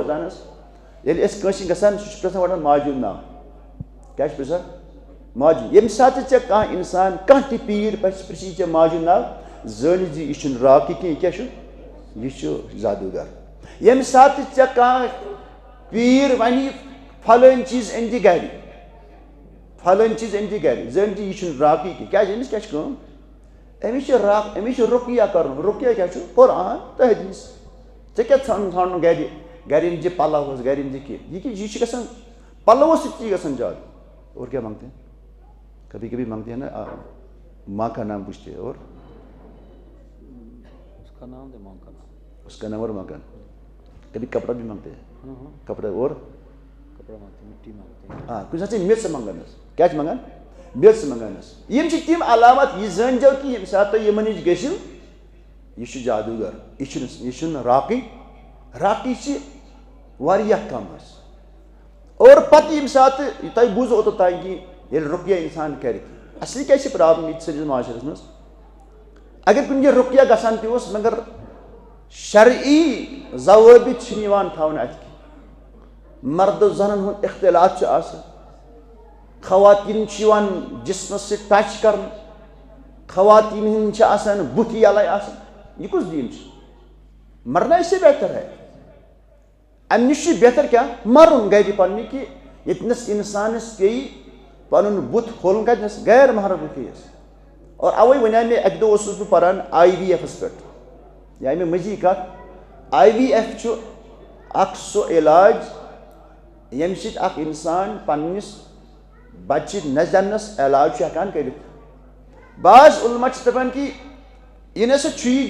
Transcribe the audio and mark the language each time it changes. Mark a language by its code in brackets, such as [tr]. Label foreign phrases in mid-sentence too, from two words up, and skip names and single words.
[ks] بوزان حظ ییٚلہِ أسۍ کٲنٛسہِ گژھان سُہ چھُ پرژھان گۄڈٕ ماجہِ ہُنٛد ناو کیٛاہ چھُ پرژھان ماجہِ ییٚمہِ ساتہٕ ژےٚ کانٛہہ انسان کانٛہہ تہِ پیٖر پرژھی ژےٚ ماجہِ ہُنٛد ناو زٲنِتھ زِ یہِ چھُنہٕ راکٕے کینٛہہ یہِ کیٛاہ چھُ یہِ چھُ زادوٗگر ییٚمہِ ساتہٕ ژےٚ کانٛہہ پیٖر وَنہِ فلٲنۍ چیٖز أنۍ زِ گرِ فلٲنۍ چیٖز أنۍ زِ گرِ زٲنۍ زِ یہِ چھُنہٕ راکٕے کینٛہہ کیٛازِ أمِس کیٛاہ چھِ کٲم أمِس رُقیہ کَرُن رُقیہ کیٛاہ چھُ قرآن تہٕ حدیٖث ژےٚ کیٛاہ ژھانڈُن گرِ أنۍ زِ پَلو حظ گرِ أنۍ زِ کینٛہہ یہِ چھِ گژھان پَلوو سۭتۍ چھِ گژھان زیادٕ [ur] اور کیا مانگتے ہیں کبھی کبھی مانگتے ہیں نا ماں کا نام پوچھتے ہیں اور اس کا نام اور ماں کا نام کبھی کپڑا بھی مانگتے ہیں کپڑا اور ہاں [ks] کُنہِ ساتہٕ چھِ میٚژ منٛگان حظ کیٛاہ چھِ منٛگان میٚژ منٛگان حظ یِم چھِ تِم علامت یہِ زٲنۍزیو کہِ ییٚمہِ ساتہٕ تُہۍ یِمن نِش گٔژھِو یہِ چھُ جادوٗگر یہِ چھُنہٕ راقی چھِ واریاہ کم حظ اور پتہٕ ییٚمہِ ساتہٕ تۄہہِ بوٗزو اوٚتام کہِ ییٚلہِ رُقیہ اِنسان کَرِ اَصلی کیٛاہ چھِ پرٛابلِم ییٚتہِ سٲنِس معاشرس منٛز اگر کُنہِ جایہِ رُقیہ گژھان تہِ اوس مگر شرعی ضوٲبط چھِنہٕ یِوان تھاونہٕ اَتہِ کینٛہہ مردٕ زنن ہُنٛد اختلاط چھُ آسان خواتیٖن چھِ یِوان جسمس سۭتۍ ٹچ کرنہٕ خواتیٖن ہٕنٛدۍ چھِ آسان بُتھِ یَلَے آسان یہِ کُس دیٖن چھُ [ur] مرنا سے بہتر ہے [ks] اَمہِ نِش چھُ بہتر کیٛاہ مَرُن گرِ پنٛنہِ کہِ ییٚتنَس اِنسانَس پیٚیہِ پَنُن بُتھ کھولُن کَتنَس غیر محرم بُتھِس اور اَوَے وَنیٛاو مےٚ اَکہِ دۄہ اوسُس بہٕ پَران IVF پٮ۪ٹھ یا مےٚ مٔزیٖد کَتھ IVF چھُ اَکھ سُہ علاج ییٚمہِ سۭتۍ اَکھ اِنسان پنٛنِس بَچہِ نَہ زٮ۪ننَس علاج چھُ ہٮ۪کان کٔرِتھ بعض علما چھِ دَپان کہِ یہِ نَسا چھُ یہِ